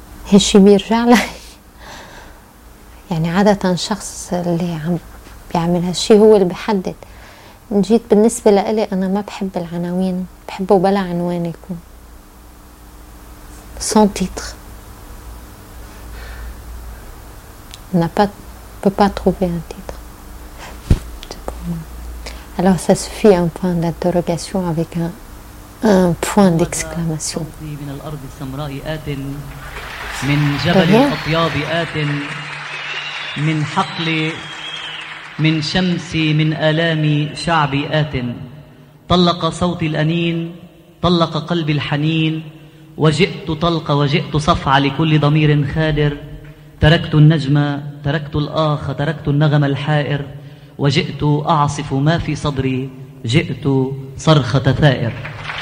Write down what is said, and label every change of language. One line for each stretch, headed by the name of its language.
Arabic: هالشي بيرجع لك يعني عادة الشخص اللي عم بيعمل هالشي هو اللي بحدد. جيت بالنسبة لإلي أنا ما بحب العناوين، بحبه بلا عنوان يكون
French: sans titre. On ne peut pas trouver un titre. Alors ça suffit un point d'interrogation avec un point d'exclamation.
Arabic: من الأرض السمراء آت من جبل الأطياب آت من حقلي من شمسي من آلامي شعبي آت طلق صوتي الأنين طلق قلبي الحنين وجئت طلق وجئت صفع لكل ضمير خادر تركت النجمة تركت الآخ تركت النغم الحائر وجئت أعصف ما في صدري جئت صرخة ثائر